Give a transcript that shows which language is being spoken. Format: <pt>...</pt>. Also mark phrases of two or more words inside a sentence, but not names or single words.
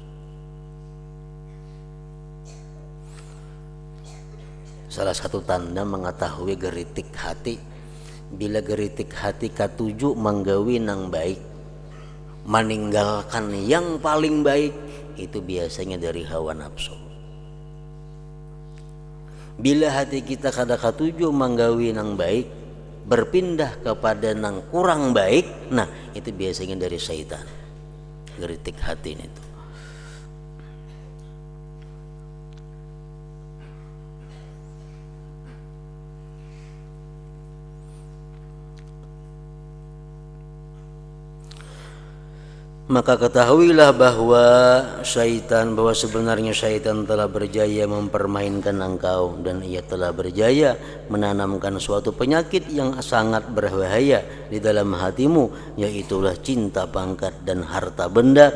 <bjn>Salah satu tanda mengetahui geritik hati, bila geritik hati katuju menggawi nang baik, meninggalkan yang paling baik, itu biasanya dari hawa nafsu. Bila hati kita kada katuju menggawi nang baik, berpindah kepada nang kurang baik, nah itu biasanya dari syaitan. Geritik hati itu.</bjn> <ms>Maka ketahuilah bahwa sebenarnya syaitan telah berjaya mempermainkan engkau, dan ia telah berjaya menanamkan suatu penyakit yang sangat berbahaya di dalam hatimu, yaitulah cinta pangkat dan harta benda.</ms>